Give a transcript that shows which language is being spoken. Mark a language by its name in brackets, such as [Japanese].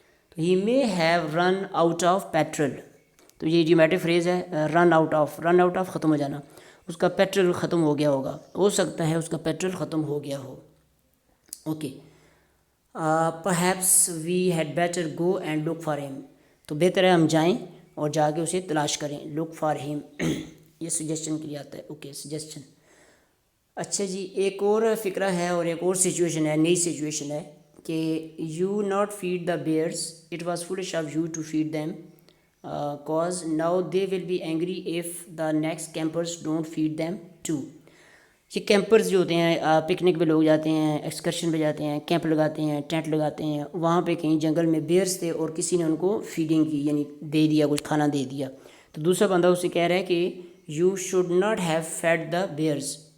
[English] تو he may have run out of petrol, [Urdu] تو یہ ایڈیومیٹک فریز ہے. [English] run out of [Urdu] ختم ہو جانا, اس کا پیٹرول ختم ہو گیا ہوگا, ہو سکتا ہے اس کا پیٹرول ختم ہو گیا ہو. [English] Okay, perhaps we had better go and look for him. [Urdu] تو بہتر ہے ہم جائیں اور جا کے اسے تلاش کریں. [English] look for him [Urdu] یہ سجیشن کے لیے آتا ہے. Okay, suggestion. اچھا جی, ایک اور فقرہ ہے اور ایک اور سچویشن ہے, نئی سچویشن ہے کہ [English] you not feed the bears, it was foolish of you to feed them cause now they will be angry if the next campers don't feed them too. [Urdu] یہ کیمپرز جو ہوتے ہیں, پکنک پہ لوگ جاتے ہیں, ایکسکرشن پہ جاتے ہیں, کیمپ لگاتے ہیں, ٹینٹ لگاتے ہیں, وہاں پہ کہیں جنگل میں بیئرز تھے اور کسی نے ان کو فیڈنگ کی یعنی دے دیا, کچھ کھانا دے دیا. تو دوسرا بندہ اسے کہہ رہا ہے کہ [English] You should not have fed the bears.